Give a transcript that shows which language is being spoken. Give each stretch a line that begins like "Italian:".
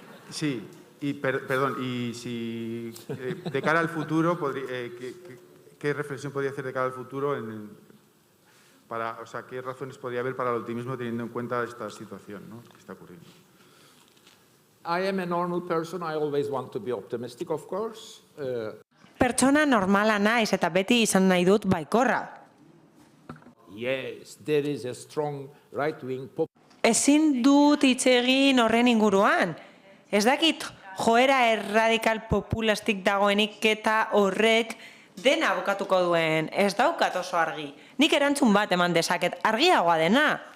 Spanish: Sí, y perdón, y si de cara al futuro, ¿qué reflexión podría hacer de cara al futuro o sea, qué razones podría haber para el optimismo teniendo en cuenta esta situación, ¿no? que está ocurriendo?
English: I am a normal person. I always want to be optimistic, of course.
Basque: Pertsona normala naiz eta beti izan nahi dut baikorra.
English: Yes, there is a strong right-wing
Basque: Ezin dut hitz egin horren inguruan. Ez dakit joera erradikal populistik dagoenik eta horrek dena bukatuko duen. Ez daukat oso argi. Nik erantzun bat eman dezaket, argiagoa dena.